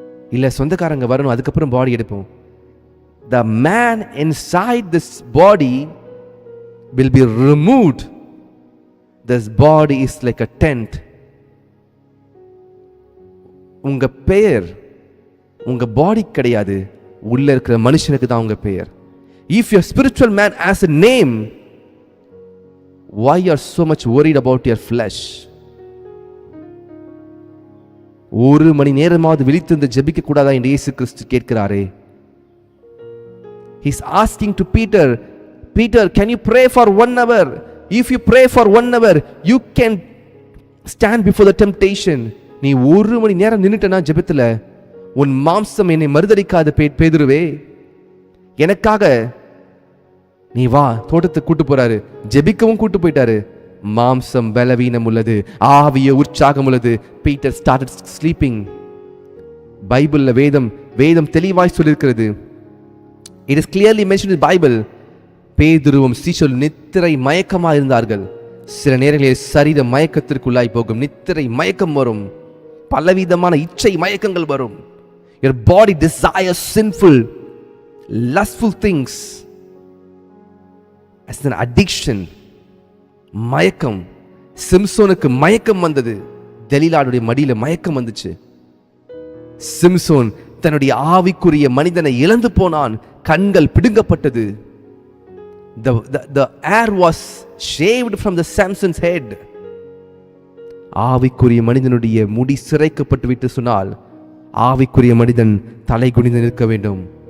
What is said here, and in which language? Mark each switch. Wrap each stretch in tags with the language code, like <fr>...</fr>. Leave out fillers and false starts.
<ta>இல்ல சொந்தக்காரங்க வரணும் அதுக்கப்புறம் பாடி எடுப்போம்.</ta> <en>The man inside this body will be removed. This body is like a tent.</en> <ta>உங்க பெயர் உங்க பாடி கிடையாது, உள்ள இருக்கிற மனுஷனுக்கு தான் உங்க பெயர்.</ta> <en>If your spiritual man has a name, why you are so much worried about your flesh?</en> <ta>ஒரு மணி நேரமாவது விழித்திருந்து ஜெபிக்க கூடாதா என்று இயேசு கிறிஸ்து கேட்கிறாரே.</ta> <en>He is asking to Peter, Peter, can you pray for 1 hour? If you pray for 1 hour, you can stand before the temptation.</en> <ta>நீ ஒரு மணி நேரம் நின்னுட்டனா ஜெபத்துல, உன் மாம்சம் என்னை மறுதலிக்காத பேதுருவே, எனக்காக நீ வா. தோட்டத்துக்கு கூட்டு போறாரு, ஜெபிக்கவும் கூட்டு போயிட்டாரு. மாம்சம் பலவீனம் உள்ளது, ஆவிய உற்சாகம் உள்ளது.</ta> <en>Peter started sleeping.</en> <ta>பைபிள்ல வேதம் தெளிவாய் சொல்லியிருக்கிறது.</ta> <en>It is clearly mentioned in the Bible.</en> <ta>பேதுருவும் சீஷரும் நித்திரை மயக்கமா இருந்தார்கள். சில நேரங்களில் சரீர மயக்கத்திற்குள்ளாய் போகும், நித்திரை மயக்கம் வரும், பலவிதமான இச்சை மயக்கங்கள் வரும்.</ta> <en>Your body desires sinful, lustful things as an addiction.</en> <ta>மயக்கம். சிம்சோனுக்கு மயக்கம் வந்தது, தெலீலாவுடைய மடியில மயக்கம் வந்துச்சு. சிம்சோன் தன்னுடைய ஆவிக்குரிய மனிதனை இழந்து போனான், கண்கள் பிடுங்கப்பட்டது.</ta> <en>The hair was shaved from the Samson's head.</en> <ta>ஆவிக்குரிய மனிதனுடைய முடி சிரைக்கப்பட்டு விட்டு சொன்னால் ஆவிக்குரிய மனிதன் தலை குனிந்து நிற்க வேண்டும்.</ta>